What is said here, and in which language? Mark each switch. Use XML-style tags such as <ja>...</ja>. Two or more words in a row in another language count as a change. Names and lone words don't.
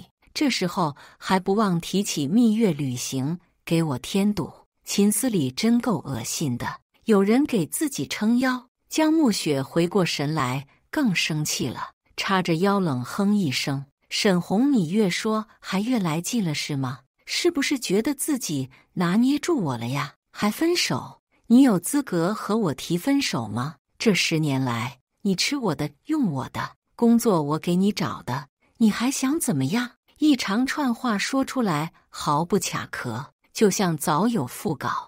<zh>這時候還不忘提起蜜月旅行，給我添堵。秦思禮真夠惡心的，有人給自己撐腰。” 江暮雪回過神來，更生氣了，叉着腰冷哼一聲：“沈紅，你越說還越來勁了是嗎？是不是覺得自己拿捏住我了呀？還分手？你有資格和我提分手嗎？這10年來，你吃我的，用我的，工作我給你找的，你還想怎麼樣？” 一長串話說出來，毫不卡殼，就像早有訃稿。</zh>